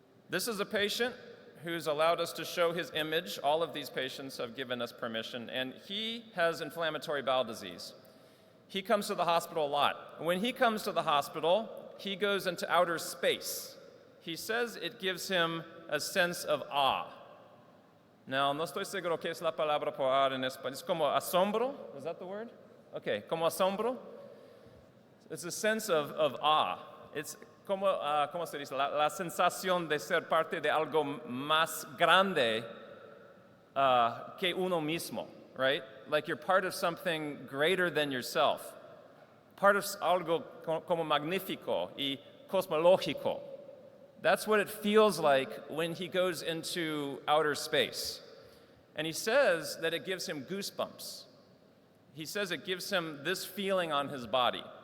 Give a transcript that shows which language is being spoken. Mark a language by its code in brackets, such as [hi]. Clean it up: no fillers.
[en] This is a patient who's allowed us to show his image. All of these patients have given us permission, and he has inflammatory bowel disease. He comes to the hospital a lot. When he comes to the hospital, he goes into outer space. He says it gives him a sense of awe. [es] Now, no estoy seguro qué es la palabra por awe en español. Es como asombro? [en] Is that the word? [es] Okay, como asombro. [en] It's a sense of awe. It's como, [es] ¿cómo se dice? La sensación de ser parte de algo más grande que uno mismo, right? [en] Like you're part of something greater than yourself. Part of [es] algo como magnífico y cosmológico. [en] That's what it feels like when he goes into outer space. And he says that it gives him goosebumps. He says it gives him this feeling on his body.